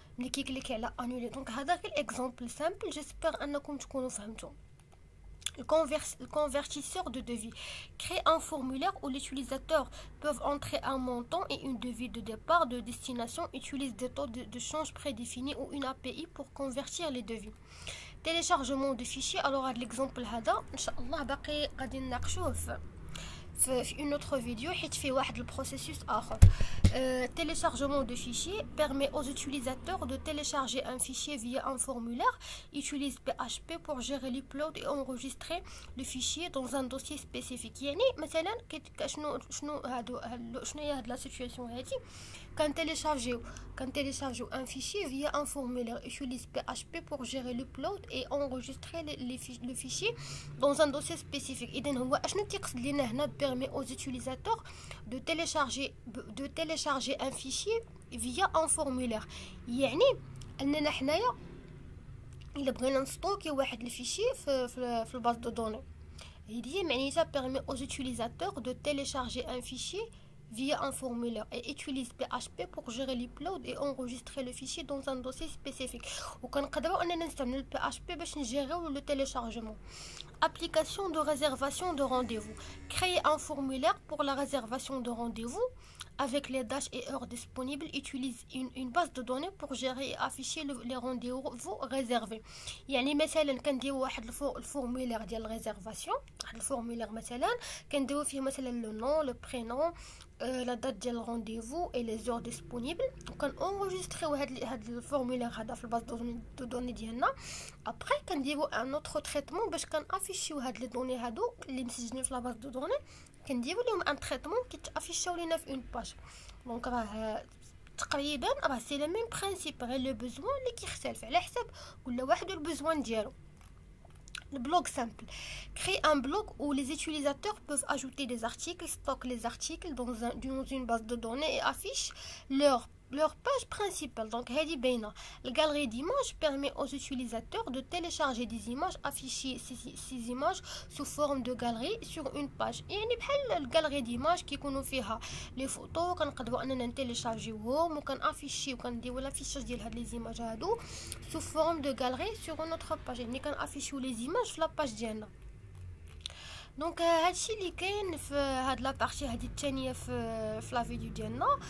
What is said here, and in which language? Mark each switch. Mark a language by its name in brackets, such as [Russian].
[Arabic] ملي كيكليكي على انولي. دونك هذا غير اكزامبل سامبل، جيسبر انكم تكونوا فهمتوا. [French] Le convertisseur de devis crée un formulaire où les utilisateurs peuvent entrer un montant et une devis de départ, de destination, utilise des taux de change prédéfinis ou une API pour convertir les devis. Téléchargement de fichiers. Alors l'exemple [Arabic] هذا ان شاء الله باقي غادي نناقشوه في [French] une autre vidéo [Arabic] حيت فيه واحد البروسيسوس اخر. [French] Téléchargement de fichiers permet aux utilisateurs de télécharger un fichier via un formulaire. Utilise PHP pour gérer l'upload et enregistrer le fichier dans un dossier spécifique. [Arabic] يعني مثلا شنو هي هاد لا سيتوياسيون هادي؟ كنتيليشارجيو [French] un fichier via un formulaire. Utilise PHP pour gérer l'upload et enregistrer le fichier dans un dossier spécifique. [Arabic] إذن هو اشنو كيقصد لينا هنا؟ [French] permet aux utilisateurs de télécharger un fichier via un formulaire. [Arabic] يعني اننا حنايا الا بغينا نستوكي واحد الفيشي في الباز دو دوني، هي معنيتها [French] permet aux utilisateurs de télécharger un fichier via un formulaire et utilise PHP pour gérer l'upload et enregistrer le fichier dans un dossier spécifique. [Arabic] وكنقدروا اننا نستعملوا PHP باش نجيريو لو téléchargement. [French] Application de réservation de rendez-vous. Créer un formulaire pour la réservation de rendez-vous avec les dates et heures disponibles. Utilise une base de données pour gérer et afficher les rendez-vous réservés. [Arabic] يعني مثلا كنديروا واحد الفورمولير ديال الريزيرفاسيون، واحد الفورمولير مثلا كنديروا فيه مثلا لو نون، لو برينون، لا دات ديال الرونديفو اي لي زور ديسپونيبل. وكان اونجستريو هاد الفورمولير هذا في الباز دو دوني ديالنا. ابري كنديروا ان اوتر تريتمون باش كنافيشيو هاد لي دوني هادو اللي مسجلين في لا باز دو دوني، كنديروا لهم ان تريتمون كيتافيشاو لينا في اون باج. دونك راه تقريبا راه سي لو ميم برينسيپ، غير لو بوزوان اللي كيختلف على حسب كل واحد البوزوان ديالو. [French] Le blog simple. Créer un blog où les utilisateurs peuvent ajouter des articles, stocker les articles dans une base de données et affichent leur page principale. Donc, la galerie d'images permet aux utilisateurs de télécharger des images, afficher ces images sous forme de galerie sur une page. [Arabic] يعني بحال الجاليري ديماج كيكونوا فيها لي فوتو كنقدروا اننا نتيليشارجيوهم وكنافيشيو وكنديروا لافيشاج ديال هاد لي زيماج هادو [French] sous forme de galerie sur notre page. [Arabic] يعني كنافيشيو لي زيماج في لاباج ديالنا. دونك هادشي اللي كاين في هاد لابارتي هادي الثانيه في لا فيديو ديالنا.